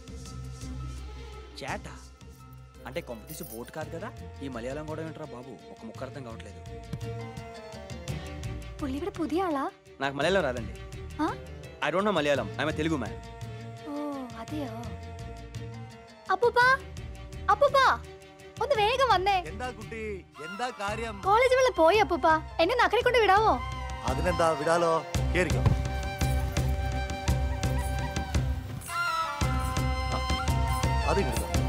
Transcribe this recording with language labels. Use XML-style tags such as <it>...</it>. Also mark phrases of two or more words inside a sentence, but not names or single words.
<te>చేట అంటే కొంపతీసి బోట్ కాదు కదా. ఈ మలయాళం కూడా ఏంట్రా బాబు, ఒక ముక్క అర్థం కావట్లేదు.</te> <ml>పుల్లి ഇവിടെ പുതിയ ആളാ?</ml> <te>నాకు మలయాళం రాదండి.</te> <en>I don't know Malayalam. I am Telugu man.</en> <ml>ഓ അതെയോ. അപ്പൂപ്പാ, അപ്പൂപ്പാ ഒന്ന് വേഗം വന്നേ. എന്താ കുട്ടി, എന്താ കാര്യം? കോളേജ് വെള്ളം പോയി അപ്പൂപ്പാ, എന്നെ നക്കരെ കൊണ്ട് വിടാവോ? അതിനെന്താ, വിടാലോ. കേറിക്കോ. അത് കിട്ടും.</ml>